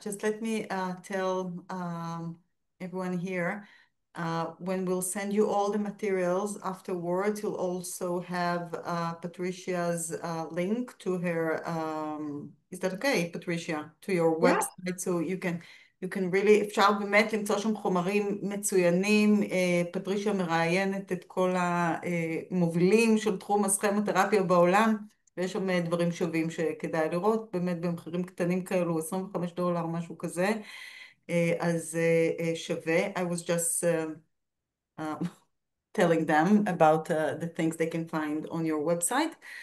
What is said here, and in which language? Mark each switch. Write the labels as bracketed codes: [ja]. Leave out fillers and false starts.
[en] Just let me tell everyone here, when we'll send you all the materials afterwards, you'll also have Patricia's link to her, is that okay, Patricia? To your website, so you can really, [he] אפשר באמת למצוא שם חומרים מצוינים. פטרישיה מראיינת את כל המובילים של תחום הסכימותרפיה בעולם, ויש שם דברים שווים שכדאי לראות, באמת במחירים קטנים כאלו, $25, משהו כזה, אז שווה. [en] I was just telling them about the things they can find on your website.